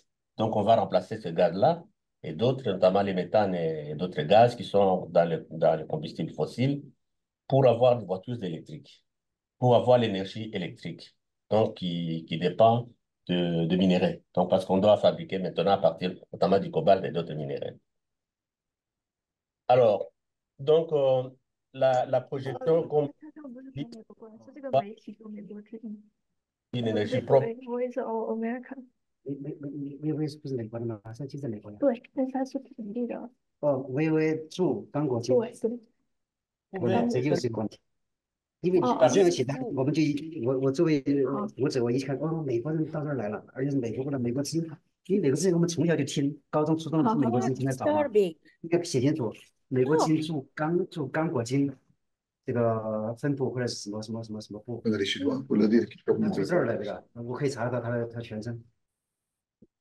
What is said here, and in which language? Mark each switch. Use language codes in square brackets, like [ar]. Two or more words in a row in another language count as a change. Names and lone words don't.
[fr] Donc, on va remplacer ce gaz-là et d'autres, notamment les méthanes et d'autres gaz qui sont dans les combustibles fossiles, pour avoir des voitures électriques, pour avoir l'énergie électrique, donc qui dépend de minerais. Donc, parce qu'on doit fabriquer maintenant à partir notamment du cobalt et d'autres minéraux. Alors, donc, la projection, comme dit, [zh] 是这个 [fr] va [zh] 媒体说美国之音。 [fr] une énergie propre. [zh] Voice of America。微微是不是美国的吗？马上就在美国呀。对，但是它是本地的。哦，微微驻刚果金。对对。不是，这就是一个问题。因为哦这样写的，我们就我作为好读者，我一看，哦，美国人到这儿来了，而且是美国的美国之音。因为美国之音我们从小就听，高中、初中好听美国之音听得早嘛，应该写清楚，美国之音驻刚果金这个分部或者是什么部， [fr] On a les Chinois, pour le dire qu'ils peuvent [zh] 那 [fr] montrer [zh] 住这儿 [fr] ça. [zh] 的这个，我可以查到他全称。